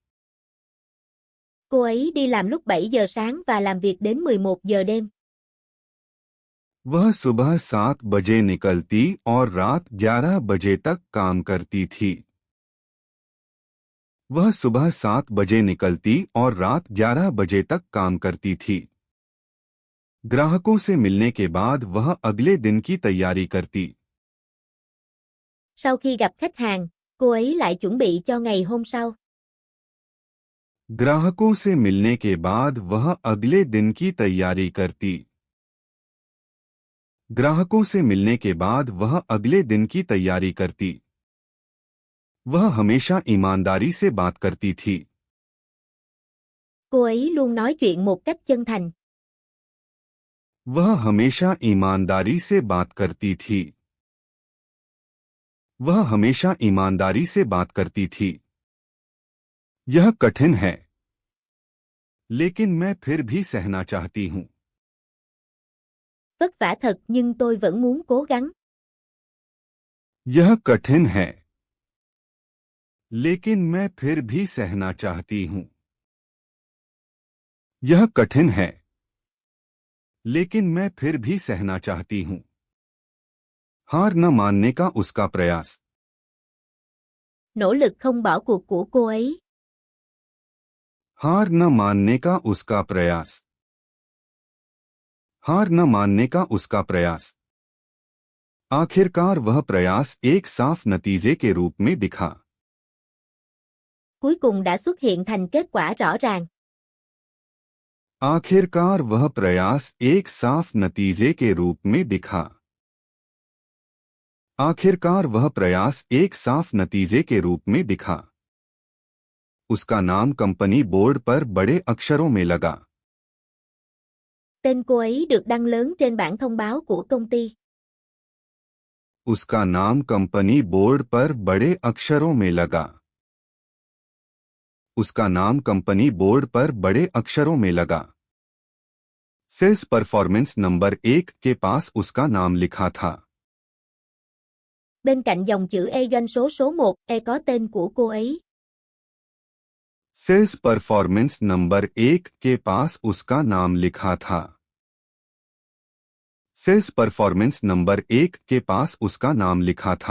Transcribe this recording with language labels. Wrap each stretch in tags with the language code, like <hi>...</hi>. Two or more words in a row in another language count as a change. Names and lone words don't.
<vi>Cô ấy đi làm lúc 7 giờ sáng và làm việc đến 11 giờ đêm.</vi> <hi>वह सुबह 7 बजे निकलती और रात 11 बजे तक काम करती थी। वह सुबह 7 बजे निकलती और रात 11 बजे तक काम करती थी। ग्राहकों से मिलने के बाद वह अगले दिन की तैयारी करती।</hi> <vi>Sau khi gặp khách hàng, cô ấy lại chuẩn bị cho ngày hôm sau.</vi> <hi>ग्राहकों से मिलने के बाद वह अगले दिन की तैयारी करती। ग्राहकों से मिलने के बाद वह अगले दिन की तैयारी करती। वह हमेशा ईमानदारी से बात करती थी।</hi> <vi>Cô ấy luôn nói chuyện một cách chân thành.</vi> <hi>वह हमेशा ईमानदारी से बात करती थी। वह हमेशा ईमानदारी से बात करती थी। यह कठिन है, लेकिन मैं फिर भी सहना चाहती हूँ।</hi> <vi>Vất vả thật nhưng tôi vẫn muốn cố gắng.</vi> <hi>यह कठिन है, लेकिन मैं फिर भी सहना चाहती हूँ। यह कठिन है, लेकिन मैं फिर भी सहना चाहती हूँ। हार न मानने का उसका प्रयास।</hi> <vi>Nỗ lực không bỏ cuộc của cô ấy.</vi> <hi>हार न मानने का उसका प्रयास। हार न मानने का उसका प्रयास। आखिरकार वह प्रयास एक साफ नतीजे के रूप में दिखा।</hi> <vi>Cuối cùng đã xuất hiện thành kết quả rõ ràng.</vi> <hi>आखिरकार वह प्रयास एक साफ नतीजे के रूप में दिखा। आखिरकार वह प्रयास एक साफ नतीजे के रूप में दिखा। उसका नाम कंपनी बोर्ड पर बड़े अक्षरों में लगा।</hi> <vi>Tên cô ấy được đăng lớn trên bảng thông báo của công ty.</vi> <hi>उसका नाम कंपनी बोर्ड पर बड़े अक्षरों में लगा। उसका नाम कंपनी बोर्ड पर बड़े अक्षरों में लगा।</hi> <en>sales performance</en> <hi>नंबर 1 के पास उसका नाम लिखा था।</hi> <vi>Bên cạnh dòng chữ E doanh số 1, E có tên của cô ấy.</vi> <en>sales performance</en> <hi>नंबर 1 के पास उसका नाम लिखा था।</hi> <en>sales performance</en> <hi>नंबर 1 के पास उसका नाम लिखा था।</hi>